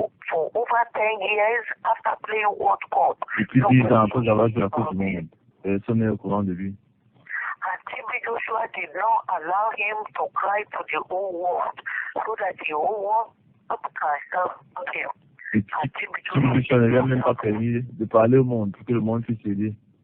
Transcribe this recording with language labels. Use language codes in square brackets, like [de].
[en] for over 10 years after playing World Cup. [fr] Depuis 10 ans après avoir joué la Coupe du Monde, personne n'est au courant de lui. [en] And TB Joshua did not allow him to cry to the whole world so that the whole world can help him. [fr] Et TB Joshua ne lui a même pas permis de parler au monde pour que le monde puisse l'aider.